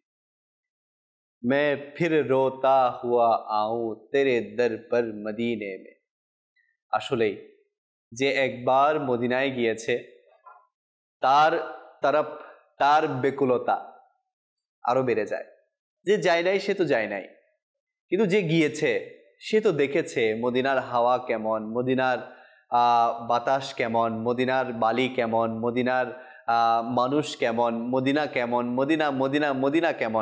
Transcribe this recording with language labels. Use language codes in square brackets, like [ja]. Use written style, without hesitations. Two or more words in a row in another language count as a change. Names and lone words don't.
[ur] میں پھر روتا ہوا آؤں تیرے در پر মদিনে में। [bn] আসলেই যে একবার মদিনায় গিয়েছে তার তরফ তার বেকুলতা আরো বেড়ে যায়। যে যায় নাই সে তো যায় নাই, কিন্তু যে গিয়েছে সে তো দেখেছে মদিনার হাওয়া কেমন, মদিনার বাতাস কেমন, মদিনার বালি কেমন, মদিনার মানুষ কেমন, মদিনা কেমন, মদিনা মদিনা মদিনা কেমন।